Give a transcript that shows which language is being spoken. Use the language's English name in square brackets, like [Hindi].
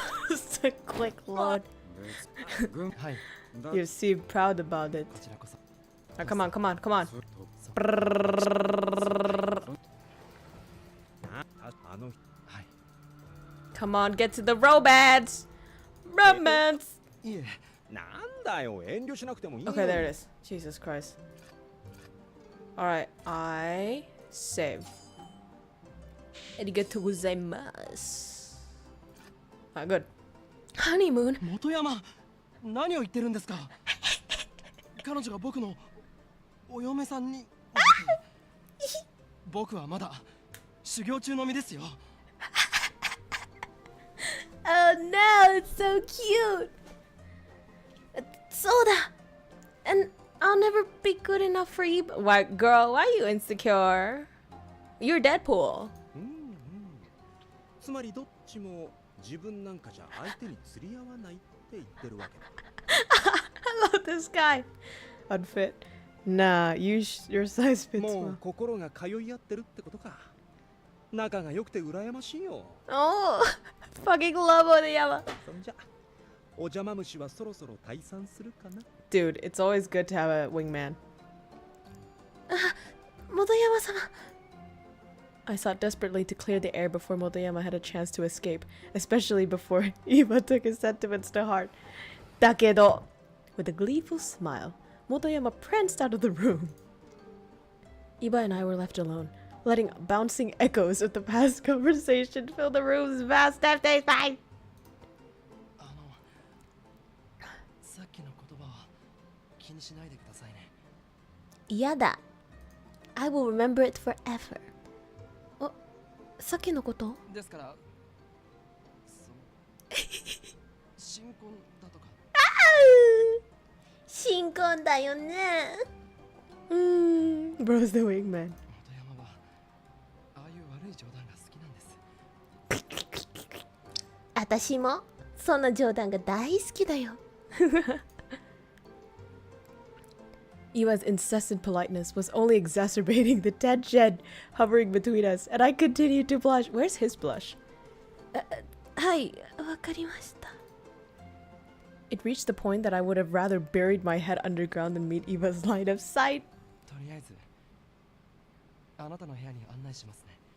[English] Just a quick load. [Japanese] はい。 [English] You seem proud about it. [Japanese] こちらこそ。 [English] Oh, come on. [Japanese] あの、はい。 [English] Come on, get to the romance. Romance. [Japanese] いえ。なんだよ、遠慮しなくてもいいのに。 [English] Okay, there it is. Jesus Christ. Alright, I save. [Japanese] Arigatou gozaimasu. [English] Alright, good. Honeymoon? [Japanese] 元山、何を言ってるんですか。彼女が僕のお嫁さんに。僕はまだ修行中の身ですよ。 [English] Oh no, it's so cute. Soda. And I'll never be good enough for you. Why, girl, why are you insecure? You're Deadpool. [Japanese] つまりどっちも自分なんかじゃ相手に釣り合わないって言ってるわけ。 [English] I love this guy. Unfit. Nah, your size fits [Japanese] も [English] well. [Japanese] う心が通い合ってるってことか。仲が良くて羨ましいよ。 [English] Oh, fucking love Odayama. [Japanese] そんじゃ、お邪魔虫はそろそろ退散するかな。 [English] Dude, it's always good to have a wingman. Motoyama-sama. I sought desperately to clear the air before Motoyama had a chance to escape, especially before Iba took his sentiments to heart. Takedo! With a gleeful smile, Motoyama pranced out of the room. Iba and I were left alone, letting bouncing echoes of the past conversation fill the room's vast empty space. [Japanese] さっきの言葉は気にしないでくださいね。 Yada. [English] I will remember it forever. [Japanese] Oh, さっきのこと? ですからその新婚だとか新婚だよね。 [English] Bro's the wingman. [Japanese] 本山はああいう悪い冗談が好きなんです。私もその冗談が大好きだよ。 [English] Ewa's incessant politeness was only exacerbating the tension hovering between us, and I continued to blush. Where's his blush? [Japanese] はい、わかりました。 [English] It reached the point that I would have rather buried my head underground than meet Eva's line of sight. [Japanese] とりあえずあなたの部屋に案内しますね。